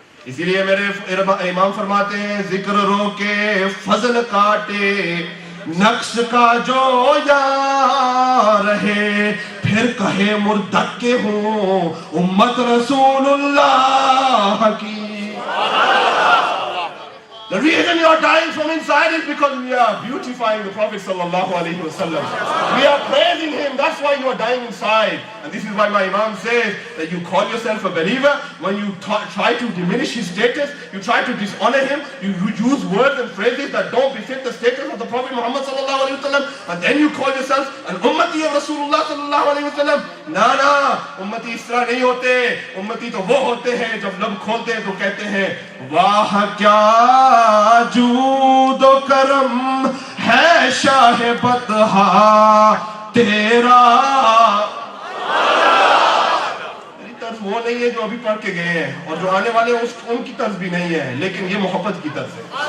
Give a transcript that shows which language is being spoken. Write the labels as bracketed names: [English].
[Urdu] اسی لیے میرے امام فرماتے ہیں, ذکر رو کے فضل کاٹے نقش کا جو یا رہے, پھر کہے مردک کے ہوں امت رسول اللہ کی. [English] The reason you are dying from inside is because we are beautifying the Prophet sallallahu alaihi wasallam. We are praising him, that's why you are dying inside. And this is why my Imam says that you call yourself a believer when you try to diminish his status, you try to dishonor him, you use words and phrases that don't befit the status of the Prophet Muhammad sallallahu alaihi wasallam, and then you call yourself an ummati of Rasulullah sallallahu alaihi wasallam. [Urdu] Na, ummati اس طرح نہیں ہوتے. ummati تو وہ ہوتے ہیں جب لب کھولتے ہیں تو کہتے ہیں واہ کیا جود و کرم ہے شاہ بطحا تیرا. میری طرز وہ نہیں ہے جو ابھی پڑھ کے گئے ہیں, اور جو آنے والے ہیں ان کی طرز بھی نہیں ہے, لیکن یہ محبت کی طرز ہے.